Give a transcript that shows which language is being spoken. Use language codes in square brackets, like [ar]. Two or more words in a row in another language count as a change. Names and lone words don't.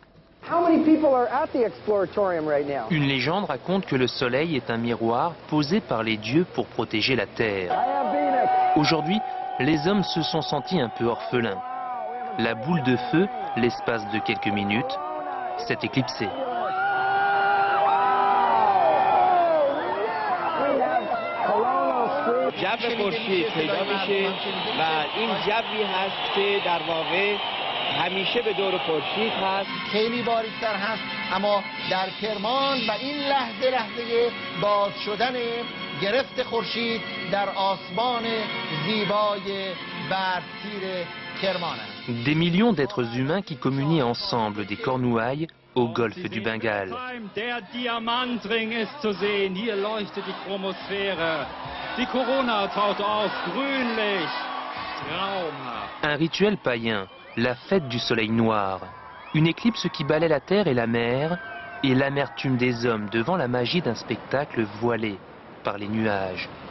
[fr] Une légende raconte que le soleil est un miroir posé par les dieux pour protéger la terre. Aujourd'hui, les hommes se sont sentis un peu orphelins. La boule de feu, l'espace de quelques minutes, s'est éclipsée. [fa] همیشه به دور خورشید هست خیلی باریک‌تر هست اما در کرمان و این لحظه باز شدن گرفت خورشید در آسمان زیبای برتیر کرمان است. [fr] Des millions d'êtres humains qui communient ensemble des Cornouailles au golfe du Bengale. [de] Der Diamantring ist zu sehen, hier leuchtet die Chromosphäre. Die Corona taucht auf, grünlich, traumhaft. [fr] Un rituel païen. La fête du soleil noir, une éclipse qui balaie la terre et la mer, et l'amertume des hommes devant la magie d'un spectacle voilé par les nuages.